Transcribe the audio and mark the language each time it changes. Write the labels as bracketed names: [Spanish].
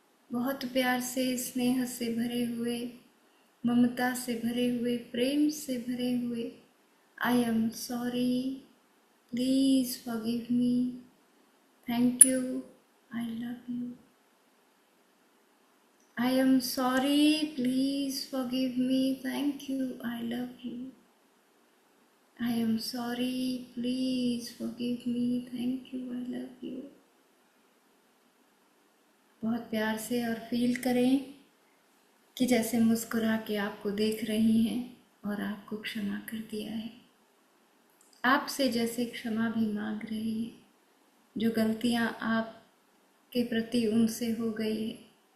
[Hindi] बहुत प्यार से, स्नेह से भरे हुए, ममता से भरे हुए, प्रेम से भरे हुए, [English] I am sorry, please forgive me, thank you, I love you. I am sorry, please forgive me, thank you, I love you. I am sorry, please forgive me, thank you, I love you. [Hindi] बहुत प्यार से और feel करें कि जैसे मुस्कुरा के आपको देख रही हैं और आपको क्षमा कर दिया है। आपसे जैसे क्षमा भी मांग रही है, जो गलतियां आपके प्रति उनसे हो गई है।